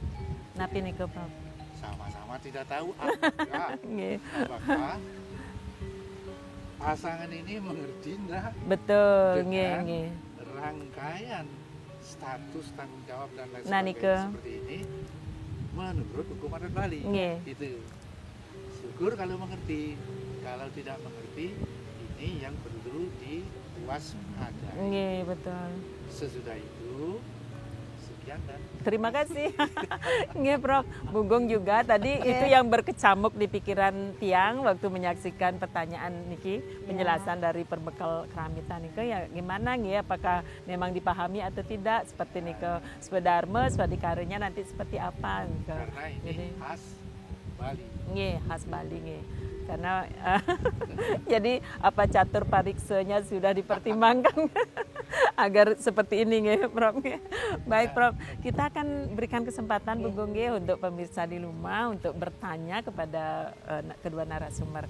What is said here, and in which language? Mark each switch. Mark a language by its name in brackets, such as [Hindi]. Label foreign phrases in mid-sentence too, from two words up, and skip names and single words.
[Balinese] Napi nih, Prof? [Indonesian] sama-sama tidak tahu apakah pasangan ini mengerti enggak Betul, dengan nggih. rangkaian status tanggung jawab dan lain Nah, sebagainya seperti ini menurut hukum adat Bali. Nggih. Itu syukur kalau mengerti, kalau tidak mengerti ini yang perlu diwaspadai. Nggih, betul. Sesudah itu sekian dan Terima kasih. Nggih, Prof. Bugong juga tadi itu yang berkecamuk di pikiran tiang waktu menyaksikan pertanyaan niki, penjelasan dari perbekal keramitan niki ya gimana nggih, apakah memang dipahami atau tidak seperti [Balinese] niki swadharma, swadikarinya [Indonesian] nanti seperti apa niki. karena ini khas Bali. Nggih, khas Bali nggih. Karena jadi apa catur pariksanya sudah dipertimbangkan agar seperti ini nggih, Prof. Baik, Prof. Kita akan berikan kesempatan Bugong nggih untuk pemirsa di rumah untuk bertanya kepada kedua narasumber.